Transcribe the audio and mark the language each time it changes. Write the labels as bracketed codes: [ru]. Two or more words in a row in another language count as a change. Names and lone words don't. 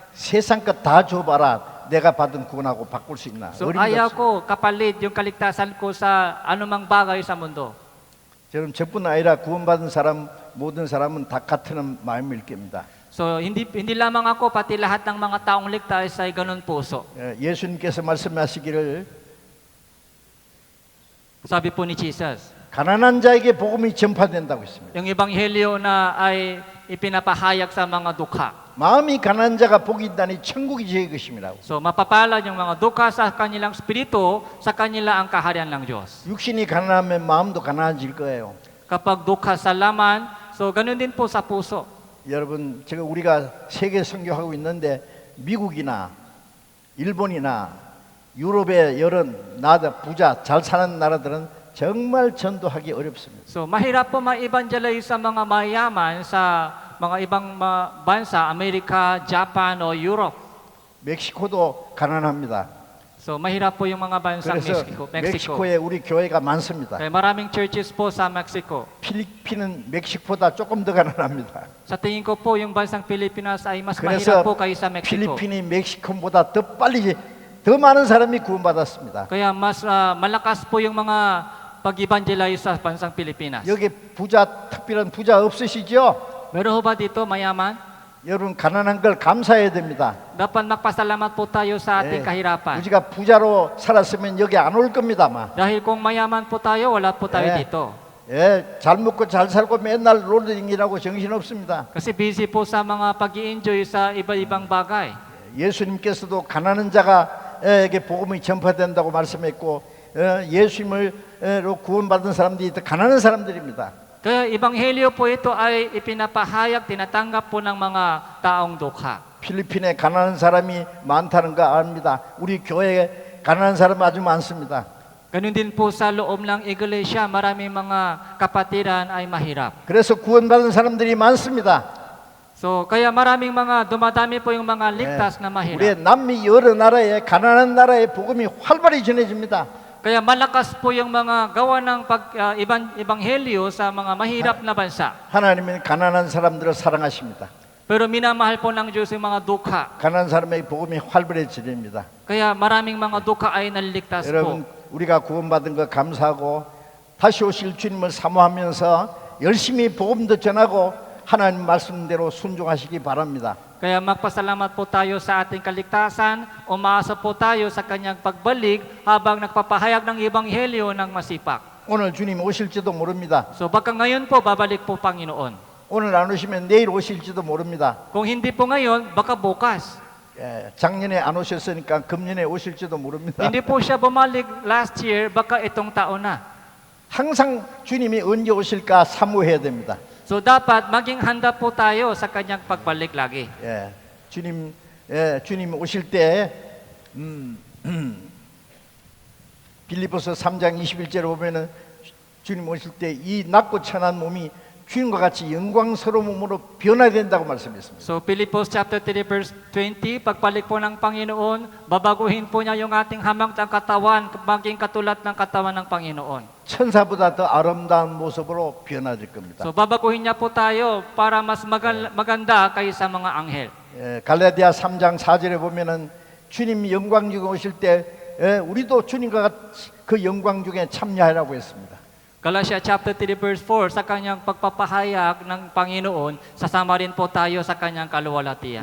[ko] 세상 것 다 줘봐라. 내가 받은 구원하고 바꿀 수 있나? [tl] So [ko] 어림도 [tl] ayaw [ko] 없습니다. [tl] ko kapalit yung kaligtasan ko sa anumang bagay sa mundo. [ko] 저는 저뿐 아니라 구원받은 사람 모든 사람은 다 같은 마음일 겁니다. [tl] So hindi lamang ako, pati lahat ng mga taong ligtas ay ganun puso. [ko] 예수님께서 말씀하시기를 [tl] Sabi po ni Jesus, [ko] 가난한 자에게 복음이 전파된다고 했습니다. [tl] yung ebanghelyo na ay ipinapahayag sa mga dukha. [ko] 마음이 가난한 자가 복이 있다니 천국이 제 것입니다. [tl] So mapapalad yung mga dukha sa kanilang spirito, sa kanila ang kaharian ng Diyos. [ko] 육신이 가난하면 마음도 가난해질 거예요. [tl] Kapag dukha sa laman, so ganun din po sa puso. [ko] 여러분, 제가 우리가 세계 선교하고 있는데 미국이나 일본이나 유럽의 여러 나라 부자 잘 사는 나라들은 정말 전도하기 어렵습니다. [tl] So mahirap po ma-evangelize sa mga mayaman sa mga ibang bansa, Amerika, Japan o Europe. [ko] 멕시코도 가난합니다. [tl] So mahirap po yung mga bansang [ko] 그래서 [tl] Mexico. [ko] 멕시코에 우리 교회가 많습니다. [tl] Kaya maraming churches po sa Mexico. [ko] 필리핀은 멕시코보다 조금 더 가난합니다. [tl] Sa tingin ko po yung bansang Pilipinas ay mas [ko] 그래서 [tl] mahirap po kaysa Mexico. [ko] 필리핀이 멕시코보다 더 빨리 더 많은 사람이 구원받았습니다. [tl] Kaya mas malakas po yung mga pag-evangelize sa bansang Pilipinas. [ko] 여기 부자 특별한 부자 없으시죠? [tl] Meron ho ba dito mayaman? [ko] 여러분 가난한 걸 감사해야 됩니다. [tl] Dapat magpasalamat po tayo sa ating kahirapan. [ko] 우리가 부자로 살았으면 여기 안 올 겁니다, 아마. [tl] Dahil kung mayaman po tayo, wala po tayo Eh. dito. [ko] 잘 먹고 잘 살고 맨날 롤링이라고 정신 없습니다. [tl] Kasi busy po sa mga pag-i-enjoy sa iba-ibang bagay. [ko] 예수님께서도 가난한 자가에게 복음이 전파된다고 말씀했고 예수님으로 구원받은 사람들이 더 가난한 사람들입니다. [tl] Kaya ebanghelyo po ito ay ipinapahayag, tinatanggap po ng mga taong dukha. [ko] 필리핀에 가난한 사람이 많다는 거 압니다. 우리 교회에 가난한 사람 아주 많습니다. [tl] Ganun din po sa loob ng iglesia, maraming mga kapatiran ay mahirap. [ko] 그래서 구원받은 사람들이 많습니다. [tl] So, kaya maraming mga, dumadami po yung mga ligtas na [ko] 우리의 [tl] mahirap. [ko] 남미 여러 나라에 가난한 나라에 복음이 활발히 전해집니다. [tl] Kaya malakas po yung mga gawa ng ebanghelyo sa mga mahirap na bansa. [ko] 하나님은 가난한 사람들을 사랑하십니다. [tl] Pero minamahal po ng Diyos yung mga dukha. [ko] 가난한 사람의 복음이 활발히 전해집니다. [tl] Kaya maraming mga dukha ay naliligtas [ko] 여러분 [tl] po. [ko] 우리가 구원받은 거 감사하고 다시 오실 주님을 사모하면서 열심히 복음도 전하고 하나님 말씀대로 순종하시기 바랍니다. [tl] Kaya magpasalamat po tayo sa ating kaligtasan, umaasa po tayo sa kanyang pagbalik habang nagpapahayag ng ebanghelyo ng masipak. [ko] 오늘 주님 오실지도 모릅니다. [tl] So baka ngayon po, babalik po Panginoon. [ko] 오늘 안 오시면 내일 오실지도 모릅니다. [tl] Kung hindi po ngayon, baka bukas. [ko] 작년에 안 오셨으니까 금년에 오실지도 모릅니다. [tl] Hindi po siya bumalik [en] last year, [tl] baka itong taon na. [ko] 항상 주님이 언제 오실까 사모해야 됩니다. [tl] So dapat maging handa po tayo sa kanyang pagbalik lagi. [ko] 주님 오실 때 빌립보서 3장 21절에 보면은 주님 오실 때 이 낮고 천한 몸이 주님과 같이 영광스러운 몸으로 변화된다고 말씀했습니다. [tl] So [en] Philippians chapter 3 verse 20, [tl] pagbalik po ng Panginoon, babaguhin po niya yung ating hamangtang katawan, maging katulad ng katawan ng Panginoon. [ko] 천사보다 더 아름다운 모습으로 변화될 겁니다. [tl] So babaguhin niya po tayo para mas maganda kaysa mga anghel. [ko] 갈라디아 3장 4절에 보면은 주님 영광 중에 오실 때 우리도 주님과 같이 그 영광 중에 참여하라고 했습니다. [en] Galatia chapter 3 verse 4, [tl] sa kanyang pagpapahayag ng Panginoon, sasama rin po tayo sa kanyang kaluwalhatian.